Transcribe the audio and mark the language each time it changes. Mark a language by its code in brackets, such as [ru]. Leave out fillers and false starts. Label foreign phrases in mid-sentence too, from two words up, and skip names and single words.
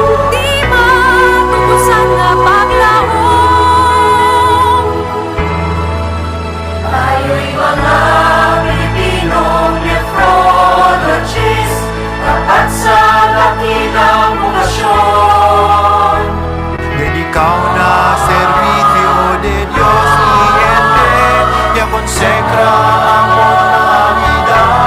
[ceb] Di matubusan nga paglaong. [tl] tayo'y mga Pilipinong nephrologists, tapat sa dakilang bukasyon. [cbk] Dedicado na servicio de Dios y gente, ya consagra amor na vida.